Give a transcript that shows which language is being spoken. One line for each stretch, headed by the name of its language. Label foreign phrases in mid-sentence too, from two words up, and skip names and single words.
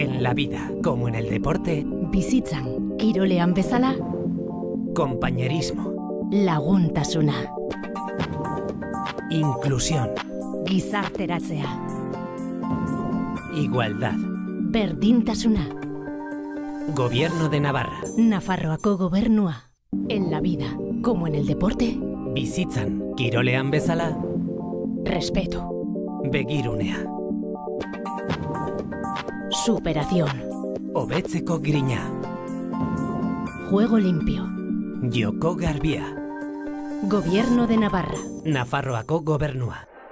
Spanish: la vida, como en el deporte,
Basque: Bizitzan, kirolean bezala,
Spanish: compañerismo,
Basque: laguntasuna,
Spanish: inclusión,
Basque: gizarteratzea,
Spanish: igualdad.
Basque: berdintasuna,
Spanish: Gobierno de Navarra.
Basque: Nafarroako gobernua.
Spanish: En la vida, como en el deporte,
Basque: Bizitzan, kirolean bezala,
Spanish: respeto,
Basque: begirunea.
Spanish: superación,
Basque: Hobetzeko grina.
Spanish: juego limpio,
Basque: Joko garbia.
Spanish: gobierno de Navarra.
Basque: Nafarroako gobernua.